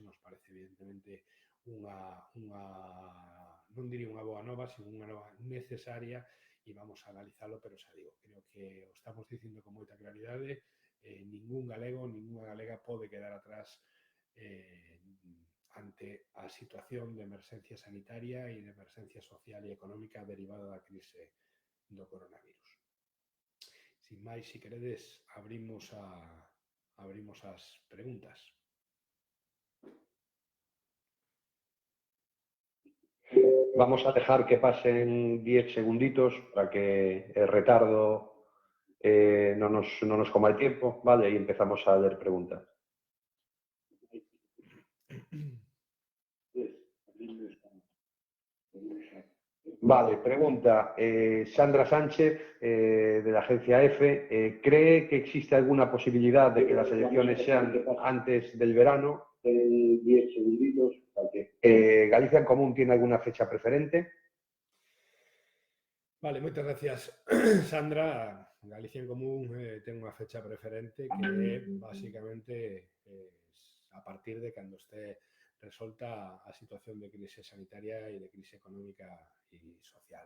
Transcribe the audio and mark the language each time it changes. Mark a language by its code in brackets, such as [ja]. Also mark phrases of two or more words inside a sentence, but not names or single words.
[gl] Nos parece evidentemente non diría unha boa nova, sino unha nova necesaria e vamos a analizalo, pero xa digo, creo que o estamos dicindo con moita claridade, ningún galego, ninguna galega pode quedar atrás ante a situación de emerxencia sanitaria e de emerxencia social e económica derivada da crise do coronavirus. Sin máis, se queredes, abrimos as preguntas. [es] Vamos a dejar que pasen 10 segunditos para que el retardo no nos coma el tiempo, ¿vale? Y empezamos a leer preguntas. Vale, pregunta Sandra Sánchez, de la agencia EFE. ¿Cree que existe alguna posibilidad de que las elecciones sean antes del verano? 10 segunditos. ¿Galicia en Común tiene alguna fecha preferente? [gl] Vale, moitas gracias, Sandra. Galicia en Común ten unha fecha preferente que é, basicamente, a partir de cando este resolta a situación de crise sanitaria e de crise económica e social.